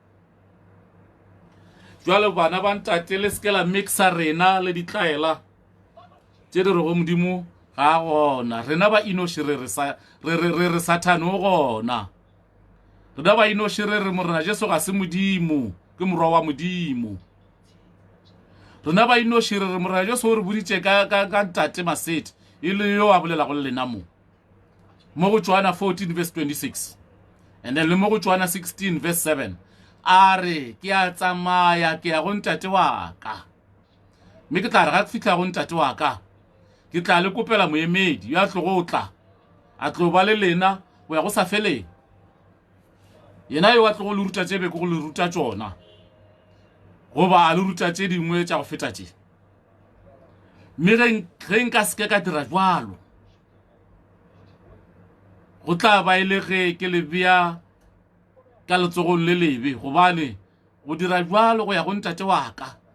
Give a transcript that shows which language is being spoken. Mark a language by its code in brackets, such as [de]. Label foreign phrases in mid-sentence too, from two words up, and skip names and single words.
[nso] jwale bana ba ntate le seke la mixa rena le ditlaela tše di rego modimo ga a gona rena ba inoši re sathane o gona rena ba inoši re morena jesu ga se modimo ke morwa wa modimo rena ba inoši re morena jesu o re boditše ka ntate Masedi e le yo a bolela go le lena mo go Johana 14 verse 26 [en] and then [nso] le mo go Johana 16 verse 7 a re ke a tsamaya ke ya go ntate wa ka mme ke tla re ga ke fitlha go ntate wa ka ke tla le kopela moemedi yo a tlo go tla a tlo ba le lena go ya go sa feleng yena yo a tlo go le ruta tsebe go le ruta tsona go ba le ruta tse dingwe tša go feta tše mme ge nka seke ka dira jwalo go tla ba ile ge ke le bea ka letsogong le lebe gobane go dira jwalo go ya go ntate wa ka